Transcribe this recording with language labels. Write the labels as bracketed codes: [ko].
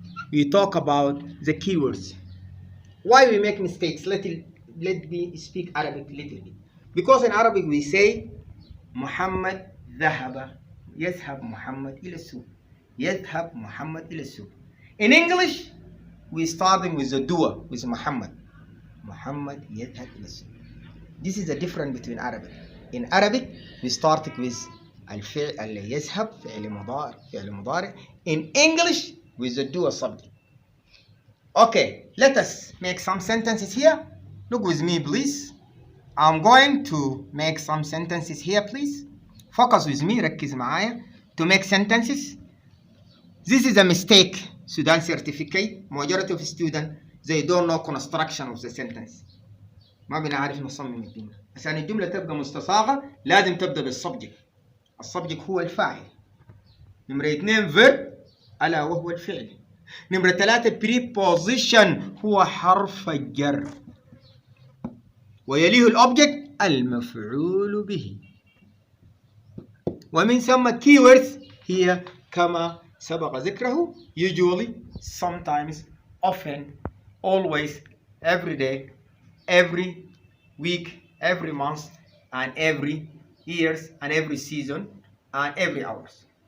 [en] We talk about the keywords. Why we make mistakes? Let me speak Arabic a little bit. Because in Arabic we say [ar] محمد ذهب. يذهب محمد إلى السوق. يذهب محمد إلى السوق. [en] In English, we starting with the doer, with Muhammad. [ar] Muhammad يذهب إلى السوق. [en] This is the difference between Arabic. In Arabic, we start with [ar] الفعل يذهب فعل مضارع. [en] In English, with the doer subject. Okay, let us make some sentences here. Look with me, please. I'm going to make some sentences here, please. Focus with me, [ar] ركز معايا. [en] To make sentences. This is a mistake. Sudan certificate. Majority of students, they don't know construction of the sentence. [ar] ما بنعرف نصمم الجملة. عشان الجملة تبقى مستصاغة لازم تبدأ بالسبجكت. السبجكت هو الفاعل. نمرة 2 verb ألا وهو الفعل. نمرة 3 preposition هو حرف الجر. ويليه الأوبجكت المفعول به. ومن ثم [en] keywords [ar] هي كما سبق ذكره [en] usually, sometimes, often, always, every day, every week, every month, and every years, and every season, and every hours.